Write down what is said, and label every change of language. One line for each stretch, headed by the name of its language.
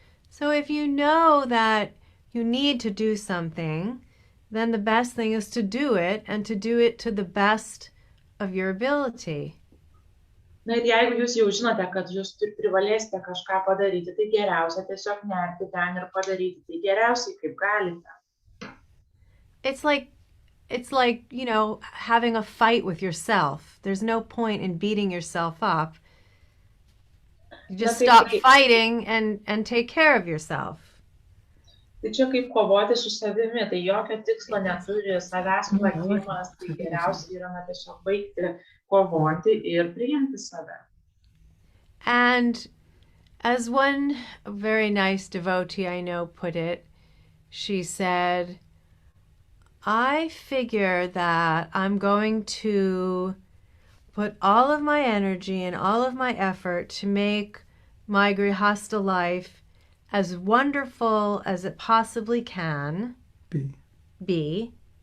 English: So if you know that you need to do something, then the best thing is to do it and to do it to the best of your ability.
Lithuanian: Na ir jeigu jūs jau žinote, kad jūs privalėsite kažką padaryti, tai geriausia tiesiog nerti ten ir padaryti tai geriausiai, kaip galite.
English: It's like, you know, having a fight with yourself. There's no point in beating yourself up. You just stop fighting and take care of yourself.
Lithuanian: Tai čia kaip kovoti su savimi, tai jokio tikslo neturi savęs plakimas, tai geriausia yra tiesiog baigti kovoti ir priimti save.
English: And as one very nice devotee I know put it, she said, I figure that I'm going to put all of my energy and all of my effort to make my Grihastha life as wonderful as it possibly can be.